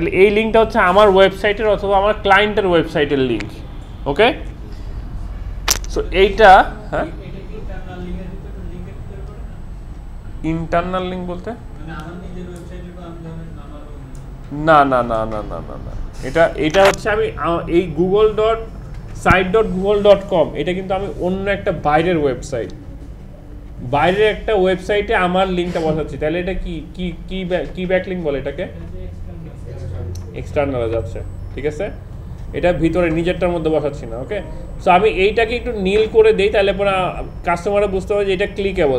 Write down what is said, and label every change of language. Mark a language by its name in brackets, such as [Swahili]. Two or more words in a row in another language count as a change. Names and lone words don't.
[Bangla] তাহলে এই লিঙ্কটা হচ্ছে আমার ওয়েবসাইটের অথবা আমার ক্লায়েন্টের ওয়েবসাইটের লিঙ্ক। [English] okay, so [Bangla] এইটা, হ্যাঁ, [English] internal link [Bangla] বলতে না না না না না না না, এটা হচ্ছে আমি এই google.site.google.com, এটা কিন্তু আমি অন্য একটা বাইরের ওয়েবসাইট, বাইরের একটা ওয়েবসাইটে আমার লিঙ্কটা বসাচ্ছি। তাহলে এটা কি কি কি ব্যাকলিঙ্ক বলে এটাকে, এক্সটার্নালে যাচ্ছে, ঠিক আছে, এটা ভিতরে নিজেরটার মধ্যে বসাচ্ছি না। [English] okay, so [Bangla] আমি এইটাকে একটু নীল করে দিই, তাহলে পরে কাস্টমাররা বুঝতে পারে যে এটা ক্লিকেবল।